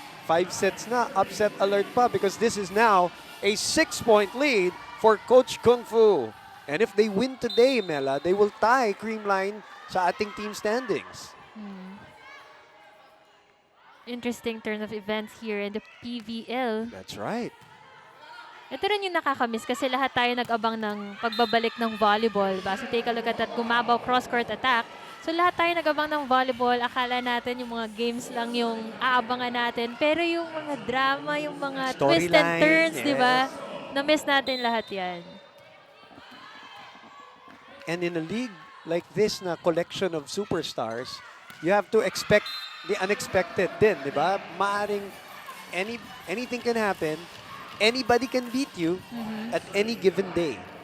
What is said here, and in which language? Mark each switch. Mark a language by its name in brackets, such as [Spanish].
[English] 5 sets na, upset alert pa, because this is now a 6-point lead for Coach Kung Fu. And if they win today, Mela, they will tie Creamline [Filipino] sa ating [English] team standings. Interesting turn of events here in the PVL. That's right. [Filipino] Ito rin yung nakakamiss kasi lahat tayo nag-abang ng pagbabalik ng volleyball. [English] So take a look at that Gumabaw cross-court attack. [Filipino] So lahat tayo nag-abang ng volleyball. Akala natin yung mga games lang yung aabangan natin. Pero yung mga drama, yung mga [English] twists and turns, Storyline, [Filipino] di ba? [English] yes. [Filipino] Na-miss natin lahat yan. [English] And in a league like this na collection of superstars, you have to expect the unexpected din, [Filipino] di ba? [English] Maaring anything can happen. Anybody can beat you at any given day.